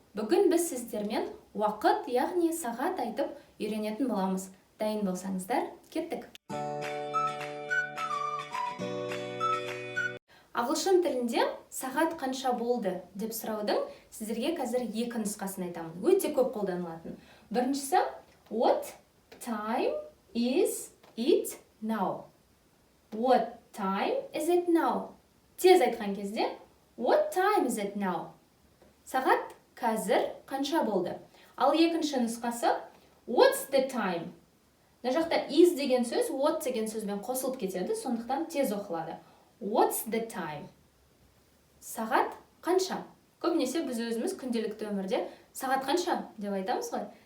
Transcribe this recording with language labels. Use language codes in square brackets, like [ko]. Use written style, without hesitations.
[kk] Бүгін біз сіздермен уақыт, яғни сағат айтып үйренетін боламыз. Дайын болсаңыздар, кеттік. Ағылшын тілінде сағат қанша болды деп сұраудың сіздерге қазір екі нұсқасын айтамын. Өте көп қолданылатын. [en] Біріншісі, what time is it now? What time is it now? [kk] Тез айтқан кезде, [en] what time is it now? [kk] Сағат қазір қанша болды? Ал екінші нұсқасы, [en] what's the time? [kk] Мына жақта is деген сөз, what деген сөзбен қосылып кетеді, сондықтан тез оқылады. [en] What's the time? [kk] Сағат қанша? Көбінесе біз өзіміз күнделікті өмірде сағат қанша деп айтамыз ғой.